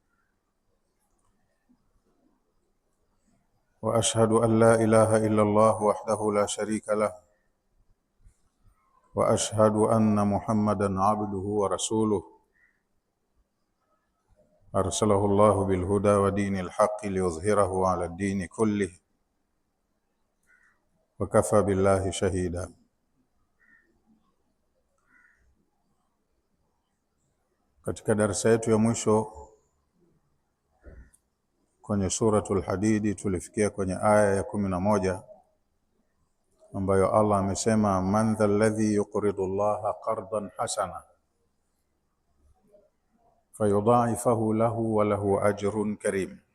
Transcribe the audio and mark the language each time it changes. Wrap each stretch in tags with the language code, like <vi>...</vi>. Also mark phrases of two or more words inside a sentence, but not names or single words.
<ar>وأشهد أن لا إله إلا الله وحده لا شريك له وأشهد أن محمدا عبده ورسوله أرسله الله بالهدى ودين الحق ليظهره على الدين كله وكفى بالله شهيدا.</ar> <sw>Katika darasa yetu ya mwisho kwenye suratul Hadidi tulifikia kwenye aya ya 11 ambayo Allah amesema</sw> <ar>من ذا الذي يقرض الله قرضا حسنا فيضاعفه له وله أجر كريم.</ar>